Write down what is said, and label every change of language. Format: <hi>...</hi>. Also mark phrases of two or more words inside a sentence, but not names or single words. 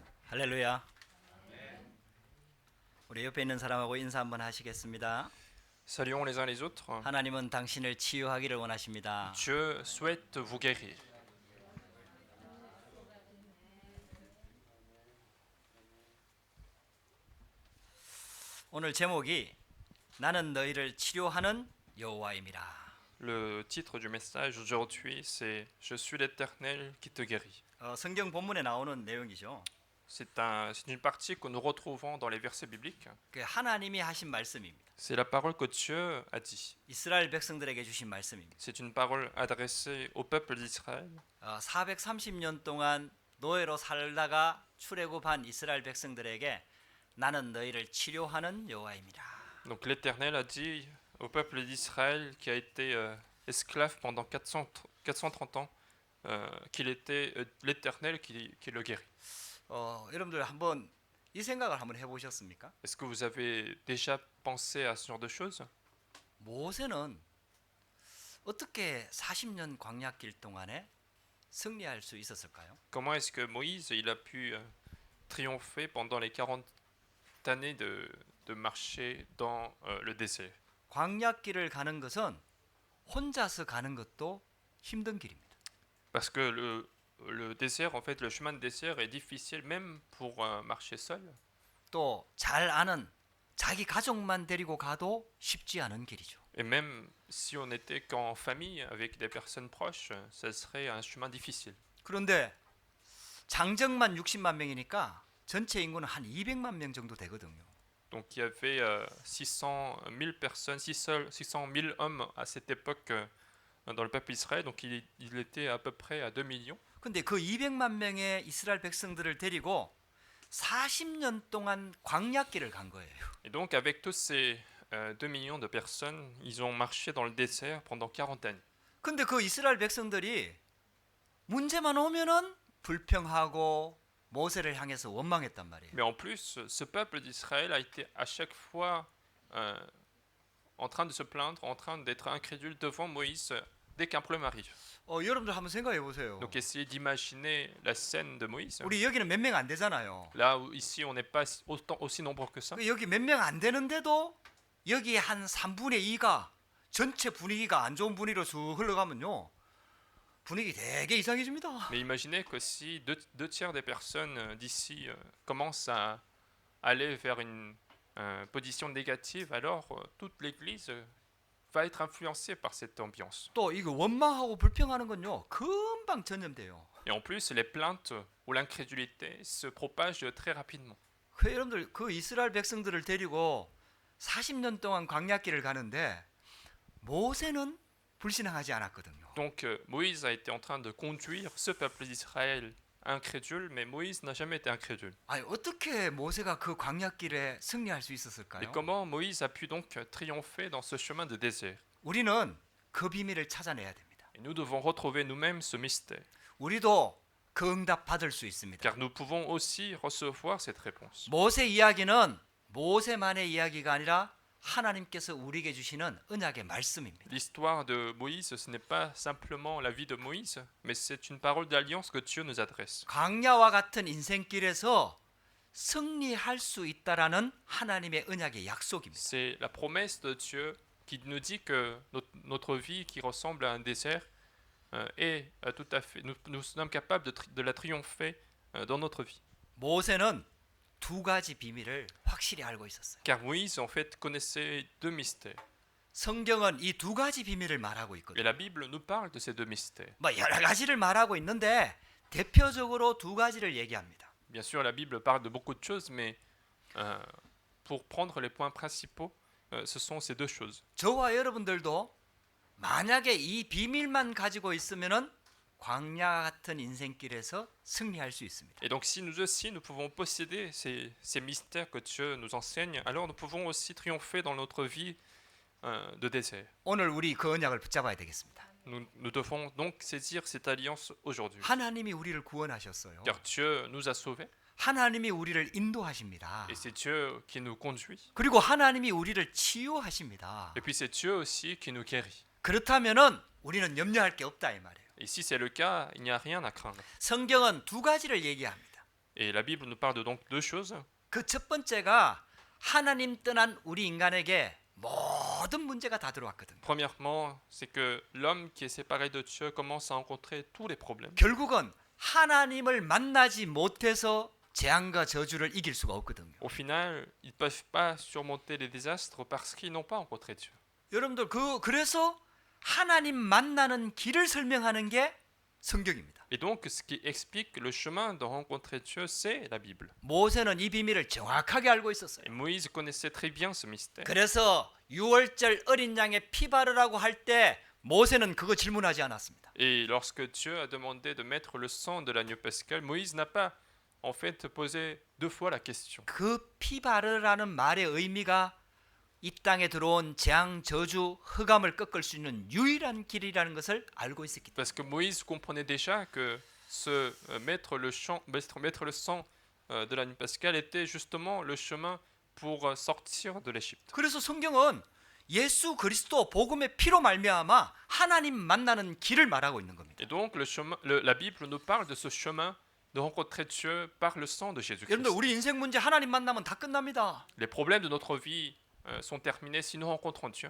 <ko>할렐루야. 우리 옆에 있는 사람하고 인사 한번 하시겠습니다.</ko> <fr>Saluons les uns les autres.</fr> <ko>하나님은 당신을 치유하기를 원하십니다.</ko> <fr>Dieu souhaite vous guérir.</fr> <ko>오늘 제목이 나는 너희를 치료하는 여호와임이라.</ko> <fr>Le titre du message aujourd'hui, c'est Je suis l'Éternel qui te guérit.</fr> <ko>성경 본문에 나오는 내용이죠.</ko> <fr>C'est une partie que nous retrouvons dans les versets bibliques.</fr> <ko>그 하나님이 하신 말씀입니다.</ko> <fr>C'est la parole que Dieu a dit.</fr> <ko>이스라엘 백성들에게 주신 말씀입니다.</ko> <fr>C'est une parole adressée au peuple d'Israël.</fr> <ko>430년 동안 노예로 살다가 출애굽한 이스라엘 백성들에게 나는 너희를 치료하는 여호와입니다.</ko> <fr>Donc l'Éternel a dit au peuple d'Israël qui a été esclave pendant 430 ans qu'il était l'Éternel qui le guérit.</fr> <ko>여러분들 한번 이 생각을 한번 해보셨습니까?</ko> <fr>Est-ce que vous avez déjà pensé à ce genre de choses?</fr> <ko>모세는 어떻게 40년 광야길 동안에 승리할 수 있었을까요?</ko> <fr>Comment est-ce que Moïse il a pu triompher pendant les 40 années de marcher dans le désert?</fr> <ko>광야길을 가는 것은 혼자서 가는 것도 힘든 길입니다.</ko> <fr>Parce que le désert, en fait, le chemin de désert est difficile même pour marcher seul.</fr> <ko>또 잘 아는 자기 가족만 데리고 가도 쉽지 않은 길이죠.</ko> <fr>Et même si on n'était qu'en famille avec des personnes proches, ça serait un chemin difficile.</fr> <ko>그런데 장정만 60만 명이니까 전체 인구는 한 200만 명 정도 되거든요.</ko> <fr>Donc il y avait 600 000 personnes, 600 000 hommes à cette époque dans le peuple d'Israël, donc il était à peu près à 2 millions.</fr> <ko>근데 그 200만 명의 이스라엘 백성들을 데리고 40년 동안 광야길을 간 거예요.</ko> <fr>Et donc avec tous ces 2 millions de personnes, ils ont marché dans le désert pendant 40 années.</fr> <ko>근데 그 이스라엘 백성들이 문제만 오면은 불평하고 모세를 향해서 원망했단 말이에요.</ko> <fr>Mais en plus, ce peuple d'Israël a été à chaque fois en train de se plaindre, en train d'être incrédule devant Moïse dès qu'un problème arrive.</fr> <ko>여러분들 한번 생각해 보세요.</ko> <fr>Donc essayez d'imaginer la scène de Moïse.</fr> <ko>우리 여기는 몇 명 안 되잖아요.</ko> <fr>Là où ici on n'est pas aussi nombreux que ça.</fr> <ko>여기 몇 명 안 되는데도 여기 한 3분의 2가 전체 분위기가 안 좋은 분위기로 쑥 흘러가면요. 분위기 되게 이상해집니다.</ko> <fr>Mais imaginez que si deux tiers des personnes d'ici commencent à aller vers une position négative, alors toute l'Église va être influencée par cette ambiance.</fr> <ko>또 이거 원망하고 불평하는 건요. 금방 전염돼요.</ko> <fr>Et en plus, les plaintes ou l'incrédulité se propagent très rapidement.</fr> <ko>여러분들 그 이스라엘 백성들을 데리고 40년 동안 광야길을 가는데 모세는 불신앙하지 않았거든요.</ko> <fr>Donc Moïse a été en train de conduire ce peuple d'Israël incrédule, mais Moïse n'a jamais été incrédule.</fr> <ko>아니 어떻게 모세가 그 광야길에 승리할 수</ko> <fr>Et</fr> <ko>있었을까요?</ko> <fr>comment Moïse a pu donc triompher dans ce chemin de désert?</fr> <ko>우리는 그 비밀을 찾아내야 됩니다.</ko> <fr>Et nous devons retrouver nous-mêmes ce mystère,</fr> <ko>우리도 그 응답 받을 수 있습니다.</ko> <fr>car nous pouvons aussi recevoir cette réponse.</fr> <ko>모세 이야기는 모세만의 이야기가 아니라 하나님께서 우리에게 주시는 언약의 말씀입니다.</ko> <fr>L'histoire de Moïse, ce n'est pas simplement la vie de Moïse, mais c'est une parole d'alliance que Dieu nous adresse.</fr> <ko>광야와 같은 인생길에서 승리할 수 있다라는 하나님의 언약의 약속입니다.</ko> <fr>C'est la promesse de Dieu qui nous dit que notre vie qui ressemble à un désert est tout à fait, nous sommes capables de la triompher dans notre vie.</fr> <ko>모세는 두 가지 비밀을 확실히 알고 있었어요.</ko> <fr>Car Moïse, en fait, connaissait deux mystères.</fr> <ko>성경은 이 두 가지 비밀을 말하고</ko> <fr>Et</fr> <ko>있거든요.</ko> <fr>la Bible nous parle de ces deux mystères.</fr> <ko>뭐 여러 가지를 말하고 있는데 대표적으로 두 가지를 얘기합니다.</ko> <fr>Bien sûr, la Bible parle de beaucoup de choses, mais pour prendre les points principaux, ce sont ces deux choses.</fr> <ko>저와 여러분들도 만약에 이 비밀만 가지고 있으면은 광야 같은 인생길에서 승리할 수 있습니다.</ko> <fr>Et donc, si nous aussi, nous pouvons posséder ces mystères que Dieu nous enseigne, alors nous pouvons aussi triompher dans notre vie de désert.</fr> <ko>오늘 우리 그 언약을 붙잡아야 되겠습니다.</ko> <fr>Nous devons donc saisir cette alliance aujourd'hui.</fr> <ko>하나님이 우리를 구원하셨어요.</ko> <fr>Car Dieu nous a sauvés,</fr> <ko>하나님이 우리를 인도하십니다.</ko> <fr>et c'est Dieu qui nous conduit.</fr> <ko>그리고 하나님이 우리를 치유하십니다.</ko> <fr>Et puis c'est Dieu aussi qui nous guérit.</fr> <ko>그렇다면은 우리는 염려할 게 없다 이 말이에요.</ko> <fr>Et si c'est le cas, il n'y a rien à craindre.</fr> <ko>성경은 두 가지를 얘기합니다.</ko> <fr>Et la Bible nous parle de donc deux choses.</fr> <ko>그 첫 번째가 하나님 떠난 우리 인간에게 모든 문제가 다 들어왔거든요.</ko> <fr>Premièrement, c'est que l'homme qui est séparé de Dieu commence à rencontrer tous les problèmes.</fr> <ko>결국은 하나님을 만나지 못해서 재앙과 저주를 이길 수가 없거든요.</ko> <fr>Au final, ils ne peuvent pas surmonter les désastres parce qu'ils n'ont pas rencontré Dieu.</fr> <ko>여러분들 그래서 하나님 만나는 길을 설명하는 게 성경입니다.</ko> <fr>Et donc, ce qui explique le chemin de rencontrer Dieu, c'est la Bible.</fr> <ko>모세는 이 비밀을 정확하게 알고 있었어요.</ko> <fr>Et Moïse connaissait très bien ce mystère.</fr> <ko>그래서 유월절 어린 양의 피 바르라고 할 때 모세는 그거 질문하지 않았습니다.</ko> <fr>Et lorsque Dieu a demandé de mettre le sang de l'agneau pascal, Moïse n'a pas en fait posé deux fois la question.</fr> <ko>그 피 바르라는 말의 의미가 이 땅에 들어온 재앙, 저주, 흑암을 꺾을 수 있는 유일한 길이라는 것을 알고 있었기 때문에</ko> <fr>Parce que Moïse comprenait déjà que mettre le sang de l'agneau pascal était justement le chemin pour sortir de l'Égypte.</fr> <ko>그래서 성경은 예수 그리스도 복음의 피로 말미암아 하나님 만나는 길을 말하고 있는 겁니다.</ko> <fr>Et donc la Bible nous parle de ce chemin de rencontrer Dieu par le sang de Jésus-Christ.</fr> <ko>여러분들 우리 인생 문제 하나님 만나면 다 끝납니다.</ko> <fr>Les problèmes de notre vie sont terminés si nous rencontrons Dieu.</fr>